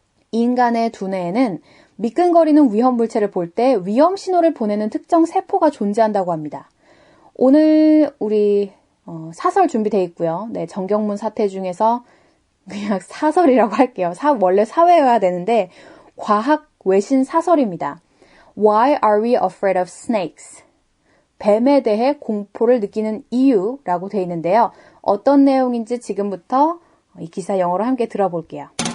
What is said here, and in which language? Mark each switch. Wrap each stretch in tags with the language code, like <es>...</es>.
<ko>인간의 두뇌에는 미끈거리는 위험 물체를 볼 때 위험 신호를 보내는 특정 세포가 존재한다고 합니다. 오늘 우리 사설 준비되어 있고요. 네, 정경문 사태 중에서 그냥 사설이라고 할게요. 원래 사회여야 되는데 과학 외신 사설입니다.</ko> <en>Why are we afraid of snakes?</en> <ko>뱀에 대해 공포를 느끼는 이유라고 되어 있는데요. 어떤 내용인지 지금부터 이 기사 영어로 함께 들어볼게요.</ko>